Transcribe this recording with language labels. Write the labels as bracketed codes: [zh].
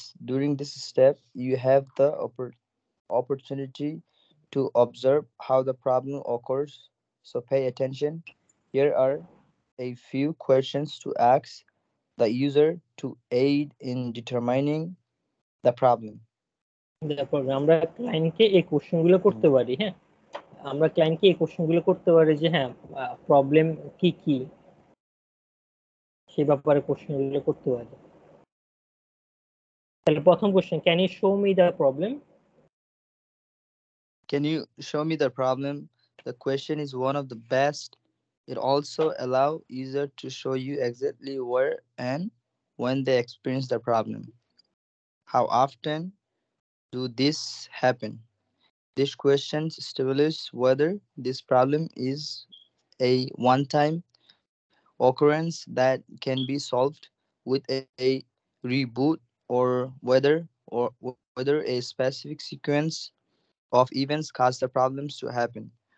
[en] During this step, you have the opportunity to observe how the problem occurs. So pay attention. Here are a few questions to ask the user to aid in determining the problem. [bn] তারপর আমরা ক্লায়েন্টকে এই question গুলো করতে পারি। হ্যাঁ, আমরা ক্লায়েন্টকে এই কোশ্চেন গুলো করতে পারি যে হ্যাঁ প্রবলেম কি কি, সেই ব্যাপারে কোশ্চেন গুলো করতে পারি। তাহলে প্রথম question, [en] Can you show me the problem? Can you show me the problem? The question is one of the best. It also allows user to show you exactly where and when they experience the problem. How often do this happen? This question establishes whether this problem is a one-time occurrence that can be solved with a reboot or whether a specific sequence of events cause the problems to happen.